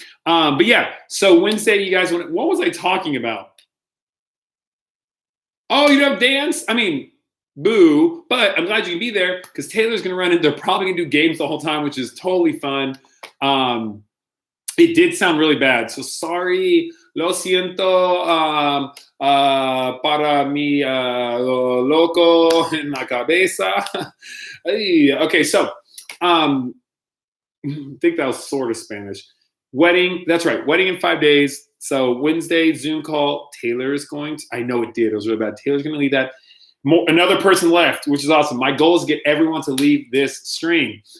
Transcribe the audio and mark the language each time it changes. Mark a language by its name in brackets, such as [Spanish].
[English] But yeah, so Wednesday, you guys, what was I talking about? Oh, you don't dance? I mean, boo. But I'm glad you can be there because Taylor's going to run in. They're probably going to do games the whole time, which is totally fun. It did sound really bad. So sorry. [Spanish] Lo siento para mi loco en la cabeza. [English] Okay, so I think that was sort of Spanish. Wedding, that's right. Wedding in 5 days. So Wednesday, Zoom call. Taylor is going to, I know it did. It was really bad. Taylor's going to lead that. Another person left, which is awesome. My goal is to get everyone to leave this stream.